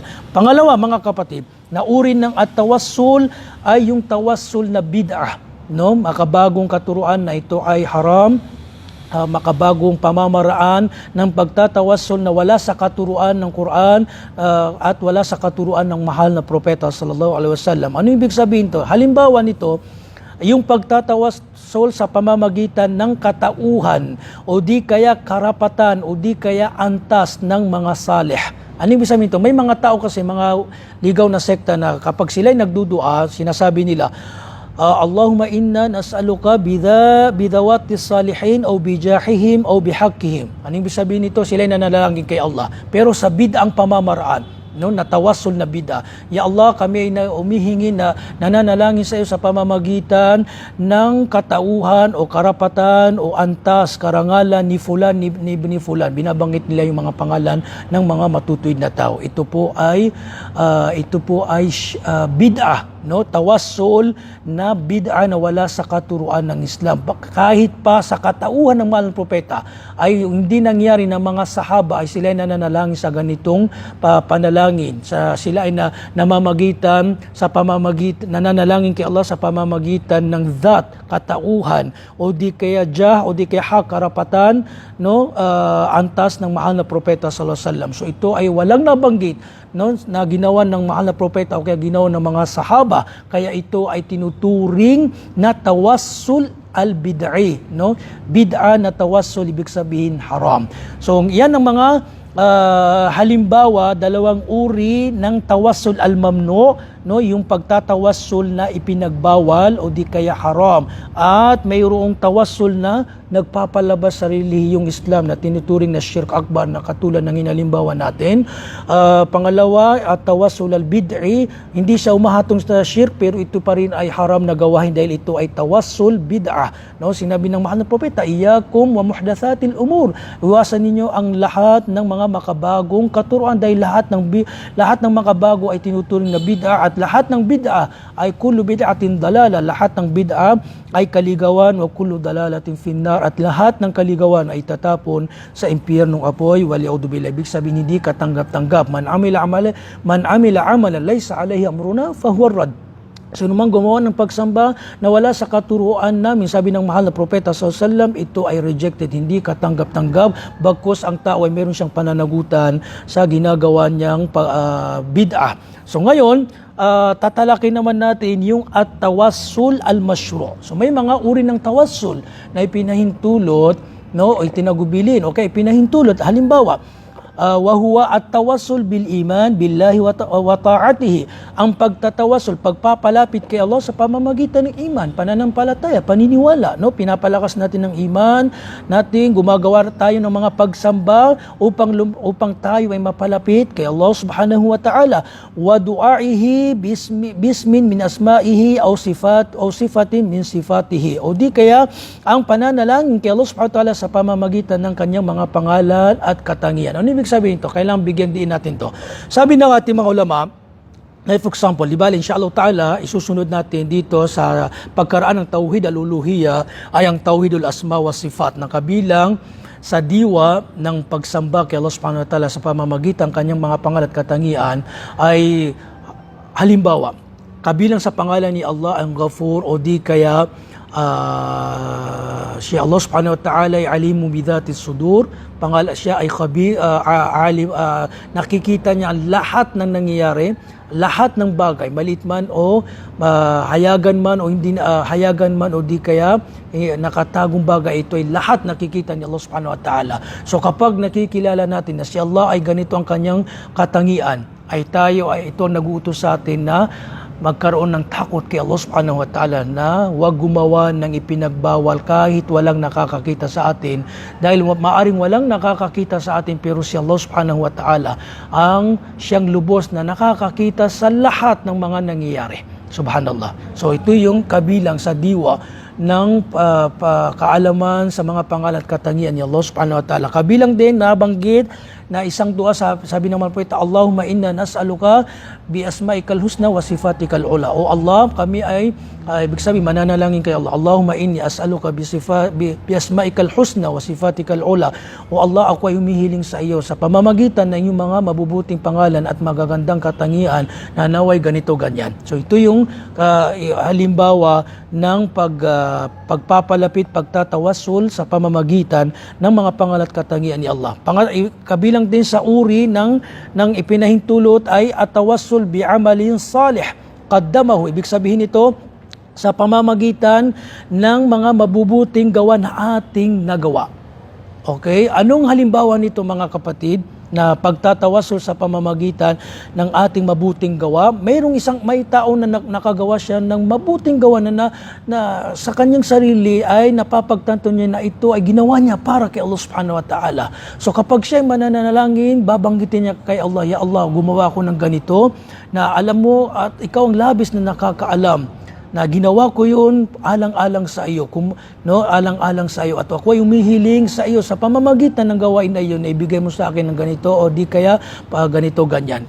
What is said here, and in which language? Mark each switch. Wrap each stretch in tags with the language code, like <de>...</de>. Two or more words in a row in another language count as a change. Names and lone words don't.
<tl>Pangalawa, mga kapatid, na uri ng at-tawassul ay yung tawassul na bid'ah. No? Makabagong katuruan na ito ay haram, makabagong pamamaraan ng pagtatawassul na wala sa katuruan ng Quran at wala sa katuruan ng mahal na propeta</tl> <ar>صلى الله عليه وسلم.</ar> <tl>Ano ibig sabihin to? Halimbawa nito, yung pagtatawassul sa pamamagitan ng katauhan o di kaya karapatan o di kaya antas ng mga salih. Ano ibig sabihin to? May mga tao kasi, mga ligaw na sekta na kapag sila'y nagdudua, sinasabi nila,</tl> <ar>اللهم إنا نسألك بذوات الصالحين أو بجاههم أو بحقهم.</ar> <tl>Anong ibig sabihin nito? Sila'y nanalangin kay Allah. Pero sa bid'ang pamamaraan, no, natawassul na bid'a. Ya Allah, kami ay umihingi na nananalangin sa iyo sa pamamagitan ng katauhan o karapatan o antas, karangalan ni fulan, ni fulan. Binabanggit nila yung mga pangalan ng mga matutuwid na tao. Ito po ay bid'a. No, tawassul na bid'a na wala sa katuruan ng Islam. Kahit pa sa katauhan ng mahal na propeta ay hindi nangyari na mga sahaba ay sila ay nananalangin sa ganitong panalangin. Sila ay namamagitan nananalangin kay Allah sa pamamagitan ng dhat, katauhan, o di kaya o di kaya hak, karapatan, no, antas ng mahal na propeta</tl> <ar>صلى الله عليه وسلم.</ar> <tl>So ito ay walang nabanggit, no, na ginawa ng mahal na propeta o kaya ginawa ng mga sahaba, kaya ito ay tinuturing na</tl> <ar>التوسل البدعي,</ar> <tl>no? Bid'a na tawassul, ibig sabihin haram. So yan ang mga halimbawa, dalawang uri ng</tl> <ar>التوسل الممنوع,</ar> <tl>no, yung pagtatawassul na ipinagbawal o di kaya haram, at mayroong tawassul na nagpapalabas sa relihiyong Islam na tinuturing na</tl> <ar>شرك أكبر</ar> <tl>na katulad ng inalimbawa natin. Pangalawa,</tl> <ar>التوسل البدعي,</ar> <tl>hindi siya umahatong sa shirk pero ito pa rin ay haram na gawahin dahil ito ay</tl> <ar>توسل بدعة.</ar> <tl>No, sinabi ng mahal na propeta,</tl> <ar>إياكم ومحدثات الأمور,</ar> <tl>iwasan ninyo ang lahat ng mga makabagong katuruan dahil lahat ng makabago ay tinuturing na bid'a, at lahat ng bid'a ay</tl> <ar>كل بدعة ضلالة,</ar> <tl>lahat ng bid'a ay kaligawan,</tl> <ar>وكل ضلالة في النار,</ar> <tl>at lahat ng kaligawan ay tatapon sa impyernong apoy. Wali'udzubillah, ibig sabihin hindi katanggap-tanggap.</tl> <ar>من عمل عملا ليس عليه أمرنا فهو رد.</ar> <tl>So naman gumawa ng pagsamba na wala sa katuruan namin, sabi ng mahal na propeta</tl> <ar>صلى الله عليه وسلم,</ar> <tl>ito ay rejected, hindi katanggap-tanggap, bagkus ang tao ay meron siyang pananagutan sa ginagawa niyang bid'ah. So ngayon, tatalakin naman natin yung</tl> <ar>التوسل المشروع'.</ar> <tl>So may mga uri ng tawassul na ipinahintulot, no, o itinagubilin, okay, ipinahintulot. Halimbawa,</tl> <ar>وهو التوسل بالإيمان بالله وطاعته,</ar> <tl>ang pagtatawasul, pagpapalapit kay Allah sa pamamagitan ng iman, pananampalataya, paniniwala, no? Pinapalakas natin ng iman natin, gumagawa tayo ng mga pagsamba upang tayo ay mapalapit kay Allah</tl> <ar>سبحانه وتعالى. ودعائه باسم من أسمائه أو صفة من صفاته.</ar> <tl>O di kaya ang pananalangin kay Allah</tl> <ar>سبحانه وتعالى</ar> <tl>sa pamamagitan ng kanyang mga pangalan at katangian. Ano ibig sabihin ito? Kailangan bigyan din natin to. Sabi ng ating mga ulama,</tl> <en>for example,</en> <tl>di ba, insyaAllah ta'ala, isusunod natin dito sa pagkaraan ng</tl> <ar>توحيد الألوهية</ar> <tl>ay ang</tl> <ar>توحيد الأسماء والصفات</ar> <tl>na kabilang sa diwa ng pagsamba kay Allah</tl> <ar>سبحانه وتعالى</ar> <tl>sa pamamagitan kanyang mga pangalan at katangian ay halimbawa, kabilang sa pangalan ni Allah ang Ghafur o di kaya siya Allah</tl> <ar>سبحانه وتعالى</ar> <tl>ay</tl> <ar>عليم بذات الصدور,</ar> <tl>pangalan siya ay alim, nakikita niya ang lahat ng nangyayari, lahat ng bagay, maliit man o hayagan man o hindi hayagan man o di kaya nakatagong bagay, ito ay lahat nakikita ni Allah</tl> <ar>سبحانه وتعالى.</ar> <tl>So kapag nakikilala natin na si Allah ay ganito ang kanyang katangian, ay tayo ay ito nag-uutos sa atin na magkaroon ng takot kay Allah</tl> <ar>سبحانه وتعالى</ar> <tl>na huwag gumawa ng ipinagbawal kahit walang nakakakita sa atin, dahil maaring walang nakakakita sa atin pero si Allah</tl> <ar>سبحانه وتعالى</ar> <tl>ang siyang lubos na nakakakita sa lahat ng mga nangyayari. Subhanallah. So ito yung kabilang sa diwa ng kaalaman sa mga pangalan at katangian ni Allah</tl> <ar>سبحانه وتعالى.</ar> <tl>Kabilang din nabanggit na isang dua, sabi naman po ito,</tl> <ar>اللهم إنا نسألك بأسمائك الحسنى وصفاتك العلى.</ar> <tl>O Allah, kami ay ibig sabihin mananalangin kay Allah.</tl> <ar>اللهم إني أسألك بأسمائك الحسنى وصفاتك العلى.</ar> <tl>O Allah, ako ay humihiling sa iyo sa pamamagitan ng iyong mga mabubuting pangalan at magagandang katangian na naway ganito ganyan. So ito yung halimbawa ng pagpapalapit, pagtatawasul sa pamamagitan ng mga pangalan at katangian ni Allah. Kabilang din sa uri ng ipinahintulot ay</tl> <ar>التوسل بعمل صالح قدمه.</ar> <tl>Ibig sabihin ito sa pamamagitan ng mga mabubuting gawa na ating nagawa. Okay? Anong halimbawa nito mga kapatid? Na pagtatawasul sa pamamagitan ng ating mabuting gawa, may tao na nakagawa siya ng mabuting gawa na sa kanyang sarili ay napapagtanto niya na ito ay ginawa niya para kay Allah</tl> <ar>سبحانه وتعالى.</ar> <tl>So kapag siya ay mananalangin, babanggitin niya kay Allah, ya Allah, gumawa ako ng ganito na alam mo at ikaw ang labis na nakakaalam na ginawa ko yun alang-alang sa iyo, alang-alang sa iyo, at ako ay humihiling sa iyo sa pamamagitan ng gawain na iyon na ibigay mo sa akin ng ganito o di kaya ganito ganyan.</tl>